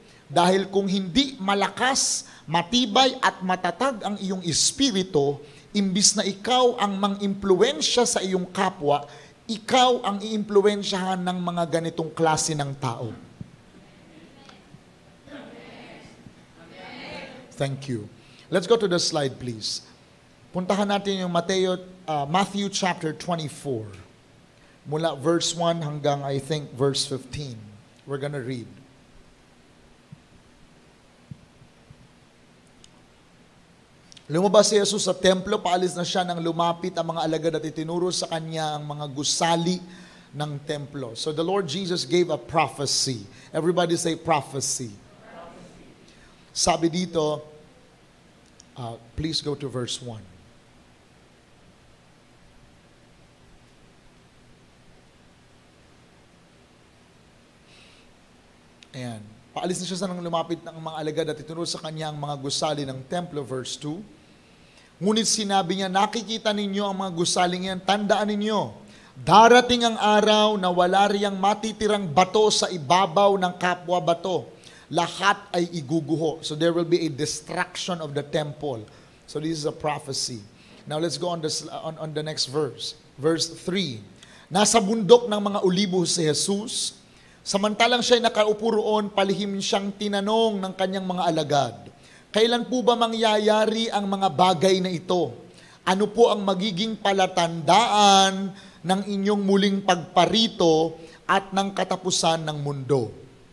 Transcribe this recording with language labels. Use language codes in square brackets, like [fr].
[tl] Dahil kung hindi malakas, matibay at matatag ang iyong espiritu, imbis na ikaw ang mang-impluensya sa iyong kapwa, ikaw ang iimpluensyahan ng mga ganitong klase ng tao. [en] Thank you. Let's go to the slide, please. [tl] Puntahan natin yung Matthew chapter 24. Mula verse 1 hanggang [en] I think [tl] verse 15. [en] We're gonna read. [tl] Lumabas si Jesus sa templo, paalis na siya nang lumapit ang mga alagad at itinuro sa kanya ang mga gusali ng templo. [en] So the Lord Jesus gave a prophecy. Everybody say prophecy. [tl] Sabi dito, [en] please go to verse 1. [tl] Ayan. Paalis na siya sa nang lumapit ng mga alagad at itinuro sa kanya ang mga gusali ng templo, verse 2. Ngunit sinabi niya, nakikita ninyo ang mga gusaling yan, tandaan ninyo, darating ang araw na wala riyang matitirang bato sa ibabaw ng kapwa bato. Lahat ay iguguho. [en] So there will be a destruction of the temple. So this is a prophecy. Now let's go on the next verse. Verse 3. [tl] Nasa bundok ng mga olibo si Jesus. Samantalang siya'y nakaupo roon, palihim siyang tinanong ng kanyang mga alagad, kailan po ba mangyayari ang mga bagay na ito? Ano po ang magiging palatandaan ng inyong muling pagparito at ng katapusan ng mundo?